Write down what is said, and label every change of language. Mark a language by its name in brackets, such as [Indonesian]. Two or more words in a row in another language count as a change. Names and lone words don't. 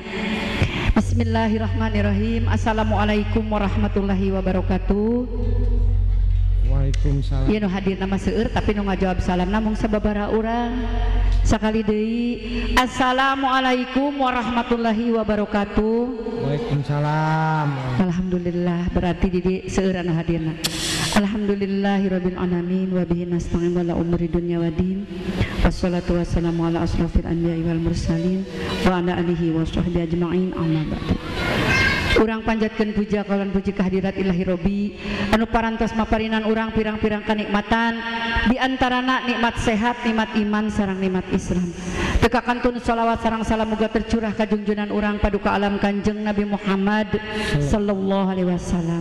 [Arabic] بسم الله الرحمن الرحيم. السلام عليكم ورحمة الله وبركاته. وعليكم السلام. [Sundanese] Ieu nu hadir nama seueur tapi nu ngajawab salam namung sababaraha urang. Sakali deui [Arabic] السلام عليكم ورحمة الله وبركاته. وعليكم السلام. [Sundanese] Alhamdulillah berarti di seueur anu hadirna. [Arabic] الحمد لله رب العالمين وبه نستعين على أمور الدنيا والدين. والصلاة والسلام على أشرف الأنبياء والمرسلين وعلى آله وصحبه أجمعين أما بعد. [Sundanese] Urang panjatkeun puja kawan puji kehadirat Ilahi Robbi anu parantos maparinan urang pirang-pirang kanikmatan di antarana nikmat sehat, nikmat iman sareng nikmat Islam. Teka kantun sholawat sareng salam muga tercurah ka junjunan urang paduka alam Kanjeng Nabi Muhammad [Arabic] صلى الله عليه وسلم.